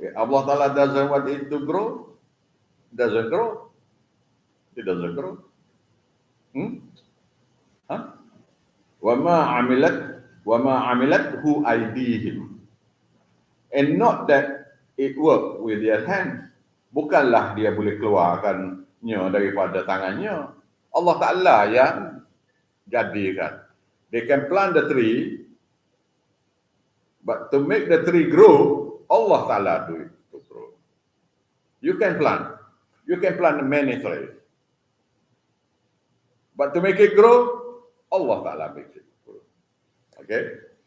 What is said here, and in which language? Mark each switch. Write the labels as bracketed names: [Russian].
[English] If Allah Ta'ala doesn't want it to grow, doesn't grow. It doesn't grow. [Arabic] Wa ma amilat hu aydihim. [English] And not that it work with their hands. [Malay] Bukanlah dia boleh keluarkannya daripada tangannya. Allah Ta'ala yang jadikan. [English] They can plant the tree, but to make the tree grow, Allah Ta'ala do it to grow. You can plant many trees, but to make it grow, Allah Ta'ala makes it grow. Okay?